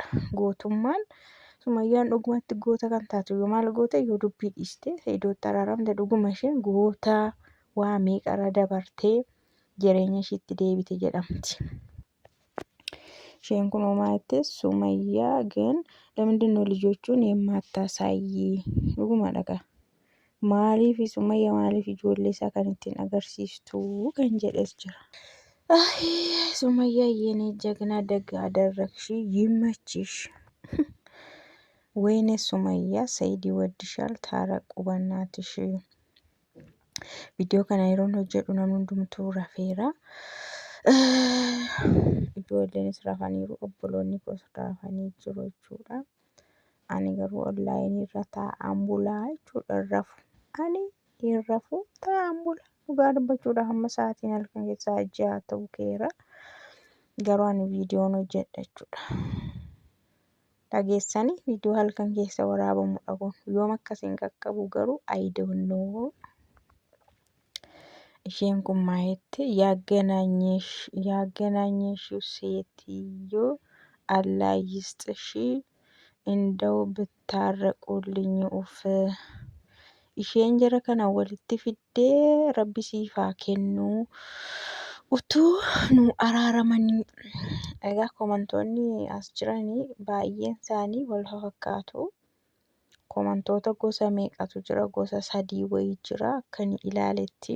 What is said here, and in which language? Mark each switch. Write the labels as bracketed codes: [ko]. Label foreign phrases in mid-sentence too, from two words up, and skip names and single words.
[om] Gootummaan Sumayyaan dhugumatti goota kan taatu yoo maal goota yoo dubbii dhiiste iddootti araaramte dhuguma isheen goota waa meeqarra dabartee jireenya ishiitti deebite jedhamti. Isheen kun homaa jettee Sumayyaa [am] ግን ለምንድነው ልጆቹን የማታሳይ [om] dhuguma dhagaa. Maaliif Sumayyaa maaliif ijoollee isaa kan ittiin agarsiistu kan jedhes jira. [am] Sumayyaa የኔ ጀግና ደግ አደረግሽ ይመችሽ. ወይኔ Sumayyaa ሰይድ ይወድሻል ታረቁ በእናትሽ. [om] Viidiyoo kana yeroon hojjedhu namni hundumtuu rafeera. Ijoolleenis rafaniiru obboloonni koos rafanii jiru jechuudha. Ani garuu onlaayinii irra taa'aan bulaa jechuudha rafu. Ani hin rafu taa'aan bula. Dhugaa dubbachuudhaaf amma sa'aatiin halkan keessaa 6 ta'uu keera. Garuu ani viidiyoon hojjedha jechuudha. Dhageessanii viidiyoo halkan keessa waraabamu dhabuun yoom akkasiin qaqqabu garuu [en] I don't know. [om] isheen kun maal jette [am] ያገናኘሽው ሴትዮ አላህ ይስጥሽ እንደው ብታረቁልኝ [om] ኡፍ isheen jara kana walitti fiddee rabbi siif haa kennu utuu nu araaramanii. Egaa komantoonni as jiranii baay'een isaanii wal fakkaatu. komantoota gosa meeqatu jira? Gosa 3 wayii jira akkan ilaaletti.